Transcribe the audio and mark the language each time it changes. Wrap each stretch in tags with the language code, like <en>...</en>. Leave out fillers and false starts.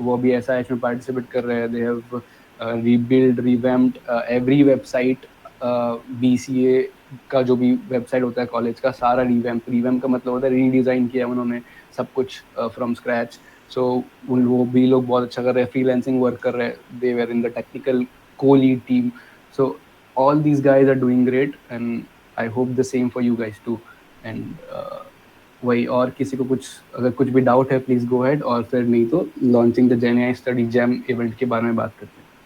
<hi>वो भी SIH में पार्टिसिपेट कर रहे हैं।</hi> <en>They have rebuild revamped every website.</en> <hi>BCA का जो भी वेबसाइट होता है कॉलेज का, सारा रिवैम्प का मतलब होता है रीडिज़ाइन किया उन्होंने सब कुछ</hi> <en>From scratch.</en> <hi>सो वो भी लोग बहुत अच्छा कर रहे हैं, फ्रीलांसिंग वर्क कर रहे हैं।</hi> <en>They were in the technical co-lead team. So all these guys are doing great and I hope the same for you guys too.</en> <hi>And वही, और किसी को कुछ अगर कुछ भी डाउट है</hi> <en>please go ahead,</en> <hi>और फिर नहीं तो launching the GenAI study jam event के बारे में बात करते हैं।</hi>